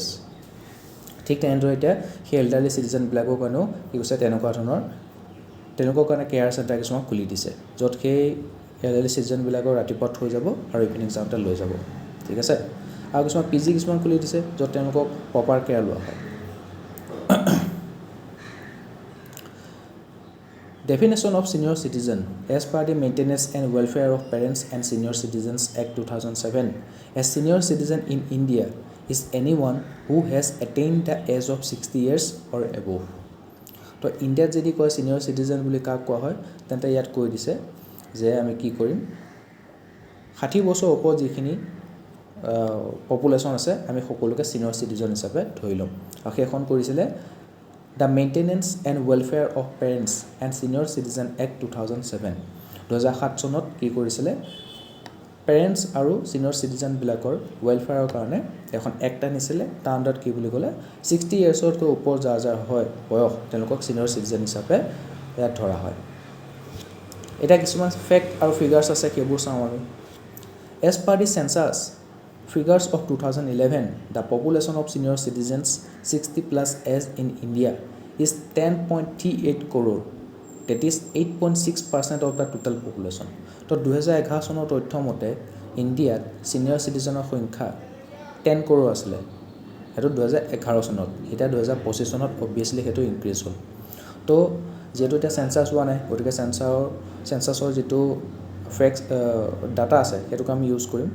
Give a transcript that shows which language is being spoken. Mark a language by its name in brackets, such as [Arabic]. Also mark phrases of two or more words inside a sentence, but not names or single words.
[Assamese] ঠিক তেনেদৰে এতিয়া সেই [English] elderly citizenবিলাকৰ [Assamese] কাৰণেও কি কৈছে তেওঁলোকৰ কাৰণে [English] care center [Assamese] কিছুমান খুলি দিছে, য'ত সেই [English] elderly citizenবিলাকক [Assamese] ৰাতিপুৱা থৈ যাব আৰু ইভিনিং যাওঁতে লৈ যাব, ঠিক আছে। আৰু কিছুমান PG কিছুমান খুলি দিছে য'ত তেওঁলোকক [English] proper care [Assamese] লোৱা হয়। [English] Definition of senior citizen. As per the Maintenance and Welfare of Parents and Senior Citizens Act 2007, a senior citizen in India is anyone who has attained the age of 60 years or above. [Assamese] তো ইণ্ডিয়াত যদি কয় [English] senior citizen [Assamese] বুলি কাক কোৱা হয়, তেন্তে ইয়াত কৈ দিছে যে আমি কি কৰিম, 60 বছৰ ওপৰত যিখিনি পপুলেশ্যন আছে আমি সকলোকে [English] senior citizen [Assamese] হিচাপে ধৰি ল'ম। আৰু সেইখন কৰিছিলে দ্য মেইনটেনেন্স এণ্ড ৱেলফেয়াৰ অফ পেৰেণ্টছ এণ্ড ছিনিয়ৰ চিটিজেন এক্ট 2007। 2007 চনত কি কৰিছিলে, পেৰেণ্টছ আৰু [English] senior citizenবিলাকৰ [Assamese] ৱেলফেয়াৰৰ কাৰণে এখন এক্ট আনিছিলে। তাৰ আণ্ডাৰত কি বুলি ক'লে, 60 ইয়াৰ্ছতকৈ ওপৰত যাৰ হয় বয়স তেওঁলোকক [English] senior citizen [Assamese] হিচাপে ইয়াত ধৰা হয়। এতিয়া কিছুমান ফেক্ট আৰু ফিগাৰ্ছ আছে, সেইবোৰ চাওঁ আমি। [English] as per the census figures of 2011, the population of senior citizens 60+ age in India is 10.38 crore, that is 8.6% of the total population. [Assamese] তো 2011 চনৰ তথ্য মতে ইণ্ডিয়াত [English] senior citizenৰ [Assamese] সংখ্যা 10 crore আছিলে, সেইটো 2011 চনত। এতিয়া 2025 চনত অবভিয়াছলি সেইটো ইনক্ৰিজ হ'ল। তো যিহেতু এতিয়া চেঞ্চাছ হোৱা নাই, গতিকে চেঞ্চাছৰ যিটো [English] facts data [Assamese] আছে সেইটোকে আমি ইউজ কৰিম।